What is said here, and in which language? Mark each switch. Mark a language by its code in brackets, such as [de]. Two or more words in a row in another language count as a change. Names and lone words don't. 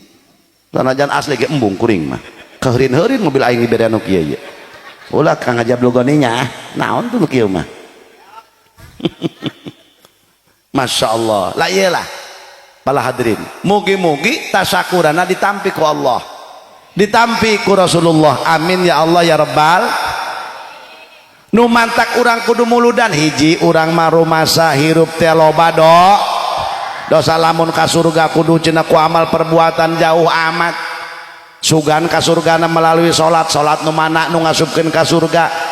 [su] Sanajan asli ge embung kuring mah. Keheurin-heurin mobil aing dibere anu kieu ye. Ulah Kang Ajablogoninya, naon tuh kieu mah? [ar] ما شاء الله. [su] Lah iyalah. Para hadirin, mugi-mugi tasyakurana ditampi ku Allah, ditampi ku Rasulullah. [ar] آمين يا الله يا رب. [su] Nu mantak urang kudu muludan hiji, urang mah rumasa hirup teh loba dosa lamun ka surga kudu cenah ku amal perbuatan jauh amat. Sugan ka surgana melalui salat nu mana nu ngasupkeun ka surga?